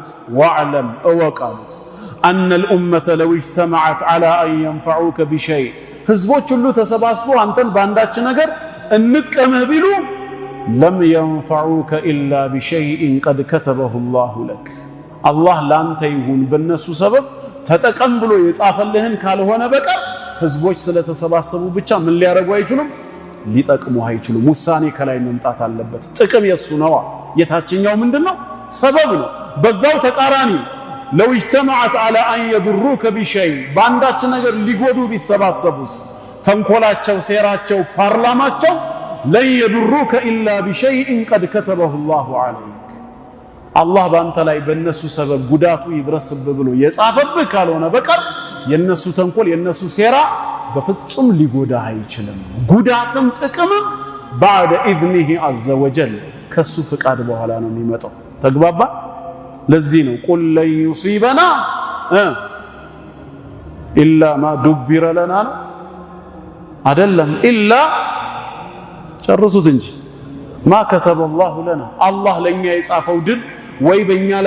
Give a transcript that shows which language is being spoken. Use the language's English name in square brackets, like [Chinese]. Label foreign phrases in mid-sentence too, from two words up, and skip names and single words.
[Amharic] ወዕለም እወቅ አሉት [Arabic] أن الأمة لو اجتمعت على أن ينفعوك بشيء [Amharic] ህዝቦች ሁሉ ተሰባስበው አንተን በአንዳች ነገር እንጥቀምህ ቢሉ [Arabic] لم ينفعوك إلا بشيء قد كتبه الله لك [Amharic] አላህ ላንተ ይሁን በነሱ ሰበብ ተጠቀም ብሎ የጻፈልህን ካልሆነ በቀር ህዝቦች ስለተሰባሰቡ ብቻ ምን ሊያረጉ አይችሉም? ሊጠቅሙ አይችሉም። ውሳኔ ከላይ መምጣት አለበት። ጥቅም የሱ ነው። የታችኛው ምንድነው? ሰበብ ነው። በዛው ተቃራኒ [Arabic] لو اجتمعت على ان يضروك بشيء [Amharic] ባንዳች ነገር ሊጎዱ ቢሰባሰቡስ ተንኮላቸው ሴራቸው ፓርላማቸው [Arabic] لن يضروك الا بشيء قد كتبه الله عليك [Amharic] አላህ ባንተ ላይ በእነሱ ሰበብ ጉዳቱ ይድረስብህ ብሎ የጻፈብህ ካልሆነ በቀር የነሱ ተንኮል የነሱ ሴራ በፍጹም ሊጎዳ አይችልም። ጉዳትም ጥቅምም [Arabic] بعد اذنه عز وجل [Amharic] ከሱ ፍቃድ በኋላ ነው የሚመጣው። ተግባባ? ለዚህ ነው [Arabic] قل لن يصيبنا إلا ما دبر لنا [Amharic] አይደለም ኢላ ጨርሱት እንጂ [Arabic] ما كتب الله لنا [Amharic] አላህ ለኛ የጻፈው ድል ወይ በእኛ ላይ